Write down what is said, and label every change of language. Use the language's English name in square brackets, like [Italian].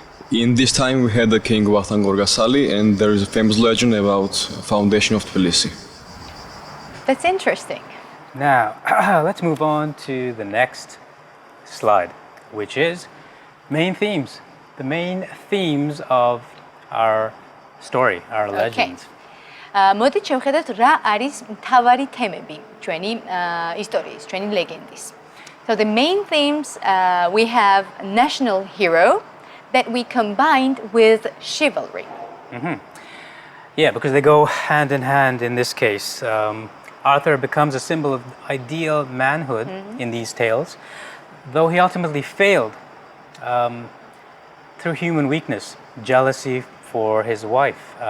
[English] In this time we had the king Vahtan Gorgasali, and there is a famous legend about foundation of Tbilisi. That's interesting. Now, let's move on to the next slide, which is main themes. The main themes of our story, our legends. [Georgian] მოდით შევხედოთ რა არის მთავარი თემები ჩვენი ისტორიის, ჩვენი ლეგენდის. [English] So the main themes we have national hero that we combined with chivalry. Yeah, because they go hand in hand in this case. Arthur becomes a symbol of ideal manhood in these tales, though he ultimately failed through human weakness, jealousy for his wife.